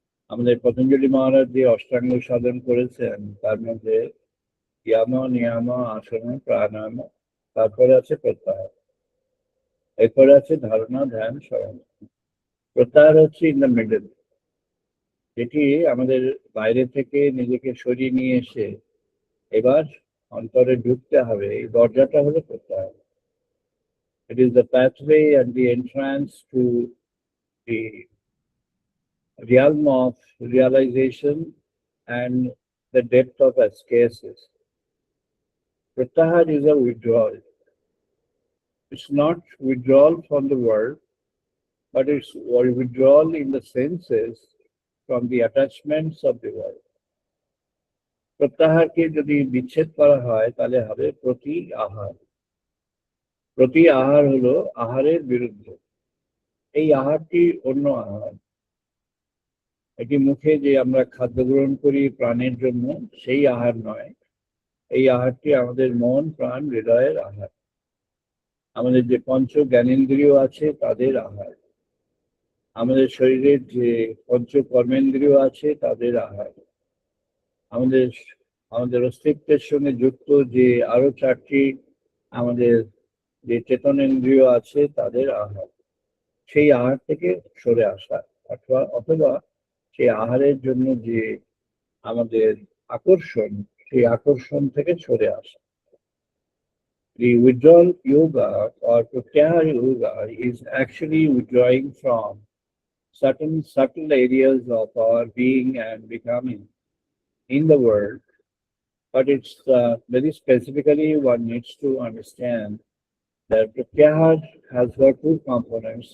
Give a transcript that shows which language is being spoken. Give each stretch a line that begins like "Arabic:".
Bangla: আমাদের পতঞ্জলি মহারাজ যে অষ্টাঙ্গ সাধন করেছেন তার মধ্যে ইয়াম নিয়াম আসন প্রাণায়াম, তারপরে আছে প্রত্যাহার, এরপরে আছে ধারণা ধ্যান স্মরণ। প্রত্যাহার হচ্ছে
English: in the middle,
Bangla: যেটি আমাদের বাইরে থেকে নিজেকে সরিয়ে নিয়ে এসে এবার অন্তরে ঢুকতে হবে, এই দরজাটা হলো প্রত্যাহার।
English: It is the pathway and the entrance to the realm of realization and the depth of ascesis. Pratyahar is a withdrawal. It's not withdrawal from the world, but it's withdrawal in the senses from the attachments of the world.
Bangla: প্রত্যাহারকে যদি বিচ্ছেদ করা হয় তাহলে হবে প্রতি আহার। প্রতি আহার হলো আহারের বিরুদ্ধে। এই আহারটি অন্য আহার, এটি মুখে যে আমরা খাদ্য গ্রহণ করি প্রাণের জন্য, সেই আহার নয়। এই আহারটি আমাদের মন প্রাণ হৃদয়ের আহার, আমাদের যে পঞ্চ জ্ঞানেন্দ্রিয় আছে তাদের আহার, আমাদের শরীরের যে পঞ্চ কর্মেন্দ্রিয় আছে তাদের আহার, আমাদের অস্তিত্বের সঙ্গে যুক্ত যে আরো 4টি আমাদের যে চেতনেন্দ্রিয় আছে তাদের আহার। সেই আহার থেকে সরে আসা অথবা সেই আহারের জন্য যে আমাদের আকর্ষণ, সেই আকর্ষণ থেকে সরে আসা।
English: The withdrawal yoga or pratyahar yoga is actually withdrawing from certain subtle areas of our being and becoming in the world. But it's very specifically one needs to understand that pratyahar has got two components.